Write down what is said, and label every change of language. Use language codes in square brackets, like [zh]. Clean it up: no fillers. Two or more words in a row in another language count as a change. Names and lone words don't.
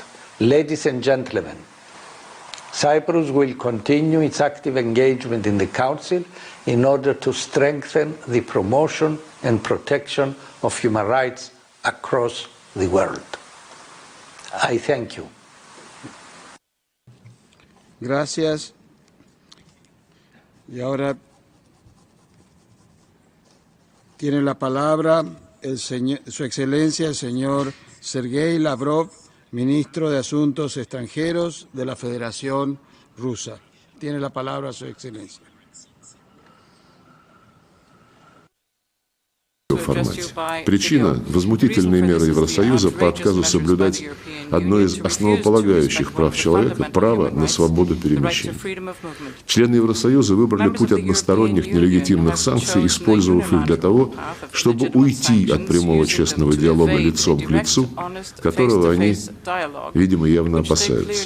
[en] Ladies and gentlemen, Cyprus will continue its active engagement in the Council in order to strengthen the promotion and protection of human rights across the world. I thank you. [es] Gracias. Y ahora tiene la palabra Su Excelencia, el señor Sergei Lavrov, Ministro de Asuntos Extranjeros de la Federación Rusa. Tiene la palabra Su Excelencia. [ru] Формате. Причина – возмутительные меры Евросоюза по отказу соблюдать одно из основополагающих прав человека – право на свободу перемещения. Члены Евросоюза выбрали путь односторонних нелегитимных санкций, использовав их для того, чтобы уйти от прямого честного диалога лицом к лицу, которого они, видимо, явно опасаются.